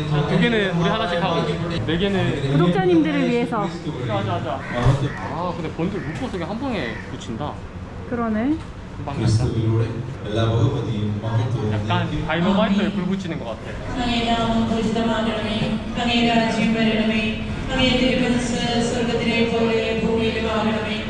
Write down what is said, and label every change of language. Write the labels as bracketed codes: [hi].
[ko] 2개는 우리 하나씩 하고 4개는 구독자님들을 위해서. 하자. 근데 번들 묶어서 그냥 한 방에 붙인다. 그러네. 금방 간다. 그리스도인으로 [ml] എല്ലാ വകുപ്പതിയും മഹത്വവും [ko] 약간 다이너마이트에 불 붙이는 것 같아. [ml] അങ്ങേ നാമം പൂജിതമാകണമേ, അങ്ങേ രാജ്യം വരണമേ, അങ്ങേ തിരുമനസ്സ് സ്വർഗ്ഗത്തിലെ പോലെ ഭൂമിയിലുമാകണമേ.